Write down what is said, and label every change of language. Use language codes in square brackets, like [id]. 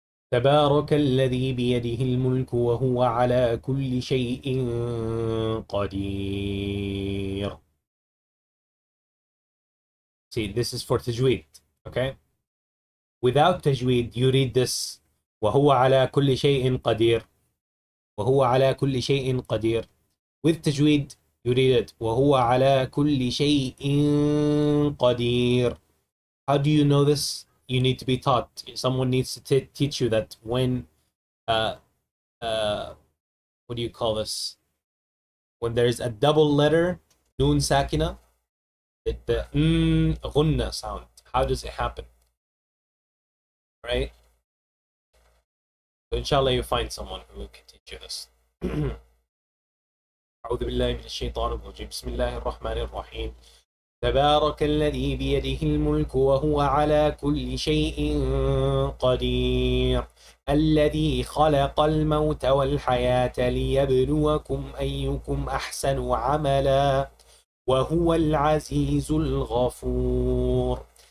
[ar] تبارك الذي بيده الملك وهو على كل شيء قدير. [en] See, this is for tajweed, okay? Without tajweed, you read this [ar] وهو على كل شيء قدير. وهو على كل شيء قدير. [en] With tajweed, you read it [ar] وهو على كل شيء قدير. [en] How do you know this? You need to be taught. Someone needs to teach you that when what do you call this? When there's a double letter, noon sakina, the ghunna sound. How does it happen? Right? So inshallah you find someone who can teach you this. [ar] أعوذ بالله من الشيطان الرجيم. بسم الله الرحمن الرحيم. تبارك الذي بيده الملك وهو على كل شيء قدير. الذي خلق الموت والحياة ليبلوكم أيكم أحسن عملا وهو العزيز الغفور.